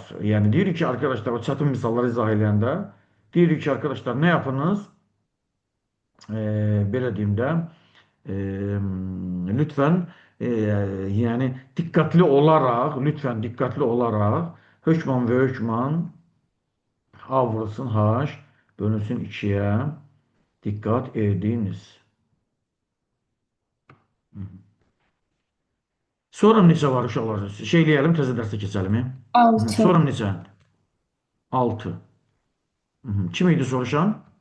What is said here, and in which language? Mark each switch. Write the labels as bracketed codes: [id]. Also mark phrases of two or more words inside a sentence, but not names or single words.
[tr] Yani diyor ki arkadaşlar o çatım [az] misalları izah edəndə [tr] diyor ki arkadaşlar ne yapınız? Belə deyim də lütfen yani dikkatli olarak lütfen dikkatli olarak hökman ve hökman A vurulsun H bölünsün 2'ye Dikkat ediniz. [az] Sonra neçə var uşaqlar? Şeyləyelim, təzə dərsə keçelim. Altı. Sonra neçə? 6. Kim idi soruşan?